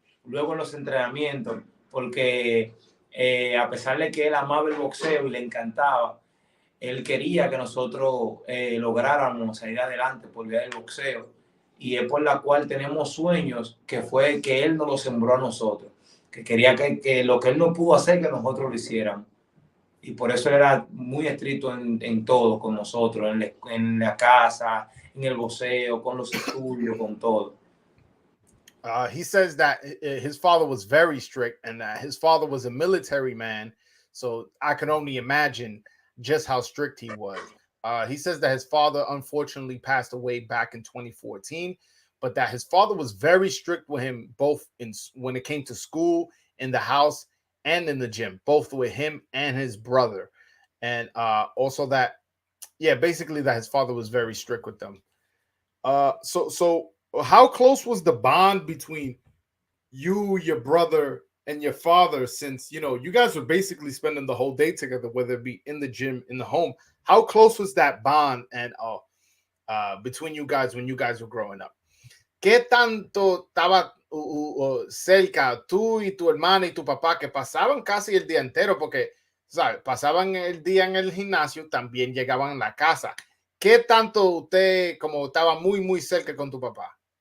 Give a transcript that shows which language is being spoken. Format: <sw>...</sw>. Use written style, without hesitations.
<es>luego en los entrenamientos, porque a pesar de que él amaba el boxeo y le encantaba, él quería que nosotros lográramos salir adelante por vía del boxeo, y es por la cual tenemos sueños, que fue que él nos lo sembró a nosotros, que quería que lo que él no pudo hacer, que nosotros lo hiciéramos. Y por eso era muy estricto en todo con nosotros, en la casa, en el boxeo, con los estudios, con todo.</es> <en>He says that his father was very strict and that his father was a military man. So I can only imagine just how strict he was. He says that his father unfortunately passed away back in 2014, but that his father was very strict with him both in when it came to school, in the house, and in the gym, both with him and his brother. And also that, yeah, basically that his father was very strict with them. So how close was the bond between you, your brother, and your father? Since you guys were basically spending the whole day together, whether it be in the gym, in the home. How close was that bond and between you guys when you guys were growing up?</en> <es>¿Qué tanto estaba cerca tú y tu hermana y tu papá, que pasaban casi el día entero? Porque, ¿sabes? Pasaban el día en el gimnasio, también llegaban a la casa. ¿Qué tanto usted como estaba muy, muy cerca con tu papá?</es>